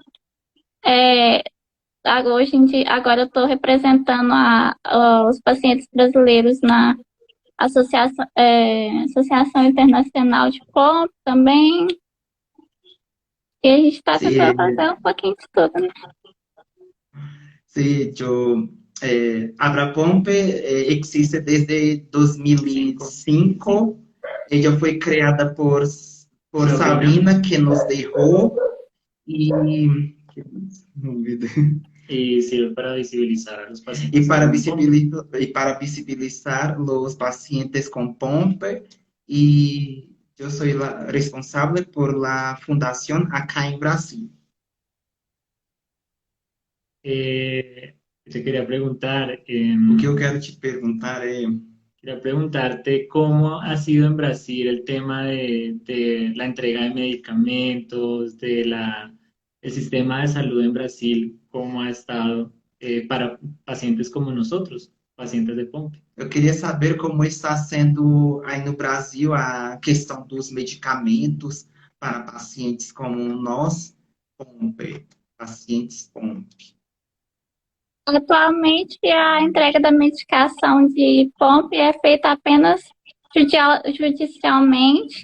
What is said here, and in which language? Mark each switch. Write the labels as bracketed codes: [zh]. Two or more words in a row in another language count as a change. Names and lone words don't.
[pt] Hoje em dia, agora eu estou representando os pacientes brasileiros na Associação Internacional de POMP também. E a gente está tentando [es] Sí, [pt] fazer um pouquinho de tudo, né? [es] sí, Abrapompe existe desde 2005. Ella fue creada por Sabrina. Sabrina, que nos dejó. Y, ¿qué más? Me olvidé. y sirve para visibilizar a los y pacientes para con POMP. visibilizar los pacientes con POMP. Y yo soy la responsable por la fundación acá en Brasil. Te quería preguntar, [pt] O que eu quero te perguntar é [es] quería preguntarte cómo ha sido en Brasil el tema de la entrega de medicamentos, el sistema de salud en Brasil, cómo ha estado para pacientes como nosotros, pacientes de POMP. [pt] eu queria saber como está sendo aí no Brasil a questão dos medicamentos para pacientes como nós, POMP, pacientes POMP. Atualmente, a entrega da medicação de POMP é feita apenas judicialmente.